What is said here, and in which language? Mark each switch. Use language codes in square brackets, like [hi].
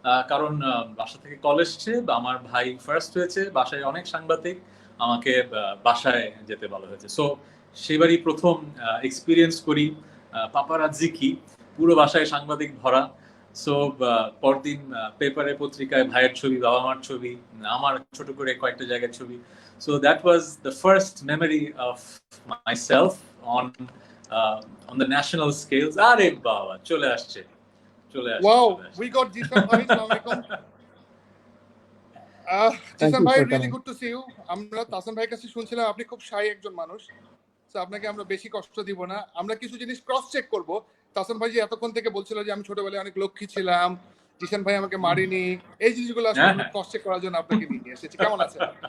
[bn] কারণ বাসা থেকে কল এসছে, আমার ভাই ফার্স্ট হয়েছে, বাসায় অনেক সাংবাদিক, আমাকে বাসায় যেতে বলা হয়েছে। সো সেবারই প্রথম এক্সপিরিয়েন্স করি পাপারাজ্জি কি, পুরো বাসায় সাংবাদিক ভরা। সো পরদিন পেপারে পত্রিকায় ভাইয়ের ছবি, বাবা মার ছবি, আমার ছোট করে কয়েকটা জায়গার ছবি। [en] So that was the first memory of myself on the national scales. [bn] আরে বাবা, চলে আসছে। [en] Wow, we got Jishan bhai. Assalamualaikum. Jishan bhai, really good to see you. [bn] আমরা তাসান ভাইয়ের কাছে শুনছিলাম আপনি খুব শাই একজন মানুষ। তো আপনাকে আমরা বেশি কষ্ট দিব না। আমরা কিছু জিনিস ক্রস চেক করব। তাসান ভাই যে এতক্ষণ থেকে বলছিল যে আমি ছোটবেলায় অনেক লক্ষ্মী ছিলাম, জিশান ভাই আমাকে মারিনি, এই জিনিসগুলো আসলে ক্রস চেক করার জন্য আপনাকে নিয়ে এসেছি। কেমন আছেন?